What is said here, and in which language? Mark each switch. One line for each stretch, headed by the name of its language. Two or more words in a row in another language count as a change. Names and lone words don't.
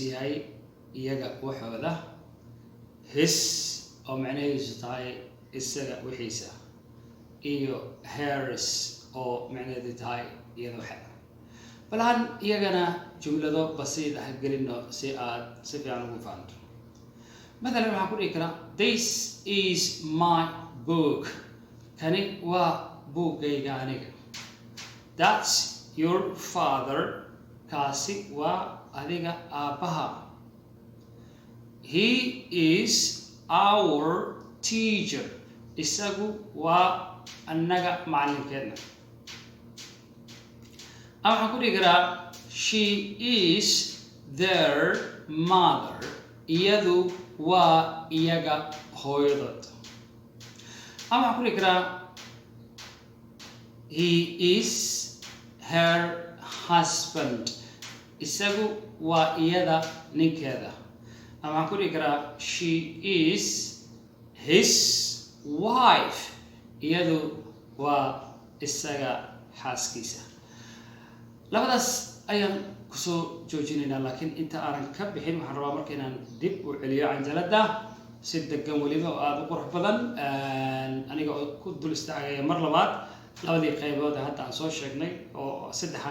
Somali: yahay iyaga waxooda his oo macnaheedu tahay isaga wixiisa iyo hers oo macnaheedu tahay iyada waxeeda balan iyagana jumlado basiid ah gelino si aad si fiican ugu fahanto مثلا waxaan ku dhigi karaa
English: this is my book
Somali: kani waa buugayga aniga
English: that's your father
Somali: kaasi waa adiga aabaha
English: he is our teacher
Somali: isagu waa annaga macalinkeena ama waxaan ku dhigi karaa
English: she is their mother
Somali: iyadu waa iyaga hooyadood ama waxaan ku dhigi karaa
English: he is her husband
Somali: isagu waa iyada ninkeeda ama waxaan ku dhigi karaa
English: she is his wife
Somali: iyadu waa isaga xaaskiisa labadaas ayaan kusoo joojinaynaa laakiin inta aanan ka bixin waxaan rabaa marka inaan dib u celiyo canjalada si degan weliba oo aada u qurux badan aniga oo ku dul istaagaya mar labaad labadii qaybood hadda aan soo sheegnay oo saddexaan